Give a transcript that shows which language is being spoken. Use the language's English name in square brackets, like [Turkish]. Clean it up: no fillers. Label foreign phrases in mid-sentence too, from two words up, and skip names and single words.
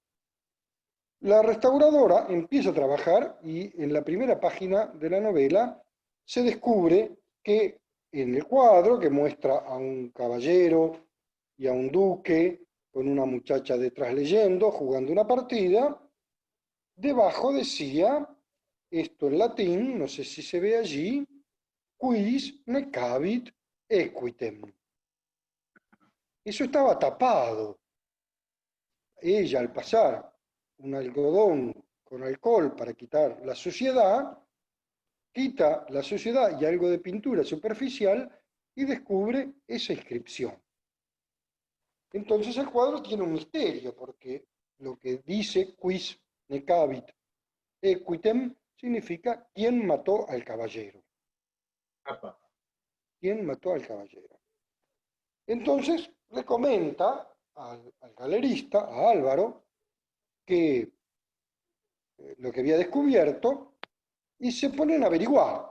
[Spanish] La restauradora empieza a trabajar y en la primera página de la novela se descubre que en el cuadro, que muestra a un caballero y a un duque con una muchacha detrás leyendo, jugando una partida, debajo decía, esto en latín, no sé si se ve allí, [Latin] quis necavit equitem. [Spanish] Eso estaba tapado. Ella, al pasar un algodón con alcohol para quitar la suciedad, quita la suciedad y algo de pintura superficial y descubre esa inscripción. Entonces el cuadro tiene un misterio, porque lo que dice [Latin] quis necavit equitem [Spanish] significa ¿quién mató al caballero? Apa. ¿Quién mató al caballero? Entonces le comenta al galerista, a Álvaro, que lo que había descubierto y se ponen a averiguar.